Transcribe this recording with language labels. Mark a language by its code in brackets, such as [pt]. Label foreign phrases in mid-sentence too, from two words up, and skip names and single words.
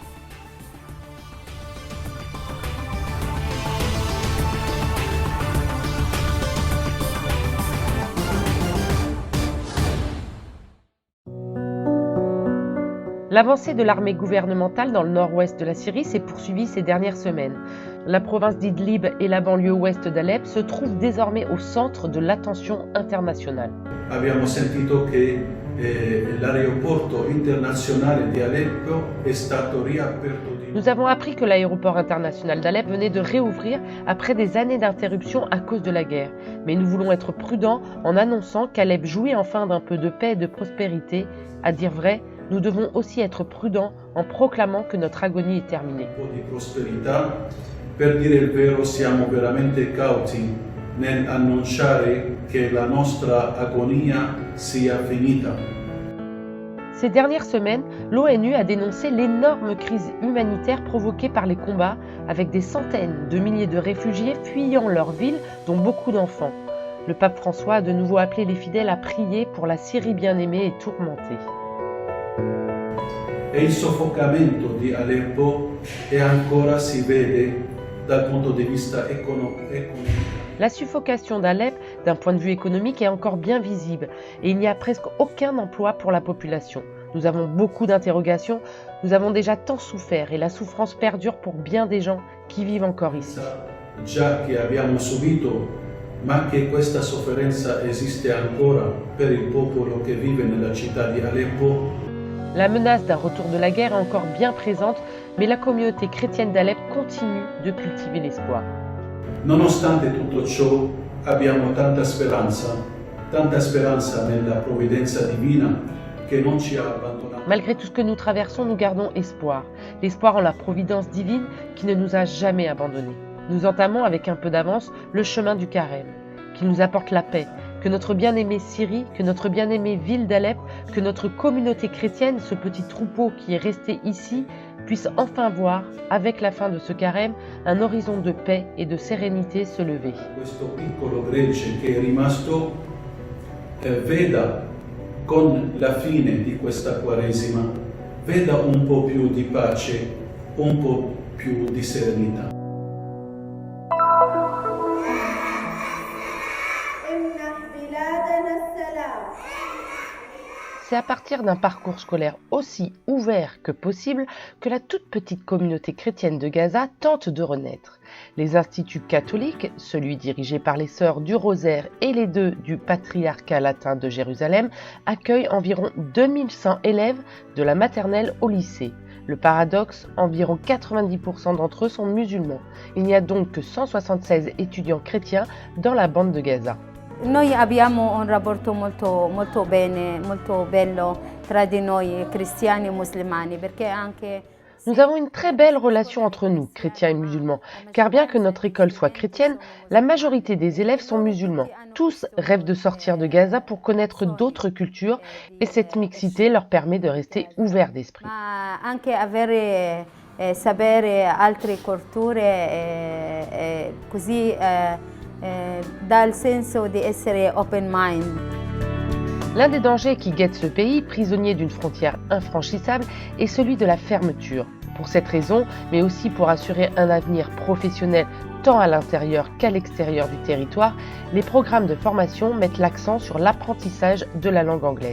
[fr] L'avancée de l'armée gouvernementale dans le nord-ouest de la Syrie s'est poursuivie ces dernières semaines. La province d'Idlib et la banlieue ouest d'Alep se trouvent désormais au centre de l'attention internationale. [it] Abbiamo sentito che l'aeroporto internazionale di Aleppo è stato riaperto. [fr] Nous avons appris que l'aéroport international d'Alep venait de réouvrir après des années d'interruption à cause de la guerre. Mais nous voulons être prudents en annonçant qu'Alep jouit enfin d'un peu de paix et de prospérité. À dire vrai, nous devons aussi être prudents en proclamant que notre agonie est terminée. [it] Per dire il vero, siamo veramente cauti nell'annunciare che la nostra agonia sia finita. [fr] Ces dernières semaines, l'ONU a dénoncé l'énorme crise humanitaire provoquée par les combats, avec des centaines de milliers de réfugiés fuyant leur ville, dont beaucoup d'enfants. Le pape François a de nouveau appelé les fidèles à prier pour la Syrie bien-aimée et tourmentée. [it] E il soffocamento di Aleppo e ancora si vede dal punto di vista economico. [fr] La suffocation d'Alep, d'un point de vue économique, est encore bien visible et il n'y a presque aucun emploi pour la population. Nous avons beaucoup d'interrogations, nous avons déjà tant souffert et la souffrance perdure pour bien des gens qui vivent encore ici. [it] Già che abbiamo subito, ma che questa sofferenza esiste ancora per il popolo che vive nella città di Aleppo. [fr] La menace d'un retour de la guerre est encore bien présente, mais la communauté chrétienne d'Alep continue de cultiver l'espoir. [it] Nonostante tutto ciò, abbiamo tanta speranza nella provvidenza divina che non ci ha abbandonato. [fr] Malgré tout ce que nous traversons, nous gardons espoir. L'espoir en la providence divine qui ne nous a jamais abandonnés. Nous entamons avec un peu d'avance le chemin du carême, qui nous apporte la paix, que notre bien-aimée Syrie, que notre bien-aimée ville d'Alep, que notre communauté chrétienne, ce petit troupeau qui est resté ici, puisse enfin voir, avec la fin de ce carême, un horizon de paix et de sérénité se lever. [it] Questo piccolo gregge che è rimasto veda con la fine di questa Quaresima, veda un po' più di pace, un po' più di serenità. [fr] C'est à partir d'un parcours scolaire aussi ouvert que possible que la toute petite communauté chrétienne de Gaza tente de renaître. Les instituts catholiques, celui dirigé par les Sœurs du Rosaire et les deux du Patriarcat latin de Jérusalem, accueillent environ 2100 élèves de la maternelle au lycée. Le paradoxe, environ 90% d'entre eux sont musulmans. Il n'y a donc que 176 étudiants chrétiens dans la bande de Gaza. [it] Noi abbiamo un rapporto molto bello tra di noi cristiani e musulmani perché anche. [fr] Nous avons une très belle relation entre nous, chrétiens et musulmans, car bien que notre école soit chrétienne, la majorité des élèves sont musulmans. Tous rêvent de sortir de Gaza pour connaître d'autres cultures et cette mixité leur permet de rester ouverts d'esprit. [it] Anche avere sapere altre culture così dà il senso di essere [en] open mind. [fr] L'un des dangers qui guette ce pays, prisonnier d'une frontière infranchissable, est celui de la fermeture. Pour cette raison, mais aussi pour assurer un avenir professionnel tant à l'intérieur qu'à l'extérieur du territoire, les programmes de formation mettent l'accent sur l'apprentissage de la langue anglaise.